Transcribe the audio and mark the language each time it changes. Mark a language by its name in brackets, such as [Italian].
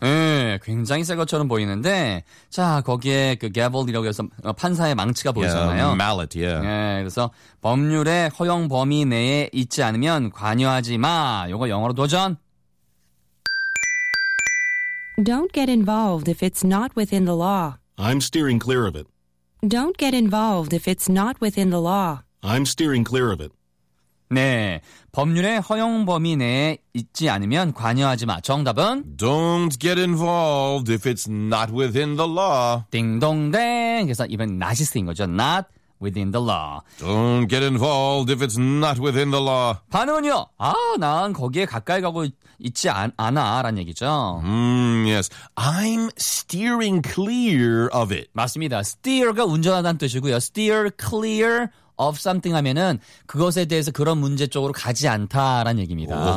[Korean] 네, 굉장히 새 것처럼 보이는데, 자, 거기에 그 gavel이라고 해서 판사의 망치가 보이잖아요. [English] Yeah, mallet, yeah. [Korean] 네, 그래서 법률의 허용 범위 내에 있지 않으면 관여하지 마. 이거 영어로 도전. [English] Don't get involved if it's not within the law. I'm steering clear of it. Don't get involved if it's not within the law. I'm steering clear of it. [Korean] 네, 법률의 허용 범위 내에 있지 않으면 관여하지 마. 정답은? [English] Don't get involved if it's not within the law. [Korean] 딩동댕. 그래서 이번 not 쓰인 거죠. [English] Not within the law. Don't get involved if it's not within the law. [Korean] 반응은요? 아, 난 거기에 가까이 가고 있지 않아 라는 얘기죠. [English] Yes. I'm steering clear of it. [Korean] 맞습니다. Steer가 운전하다는 뜻이고요. [English] Steer clear of something [Korean] 하면은 그것에 대해서 그런 문제 쪽으로 가지 않다라는 얘기입니다.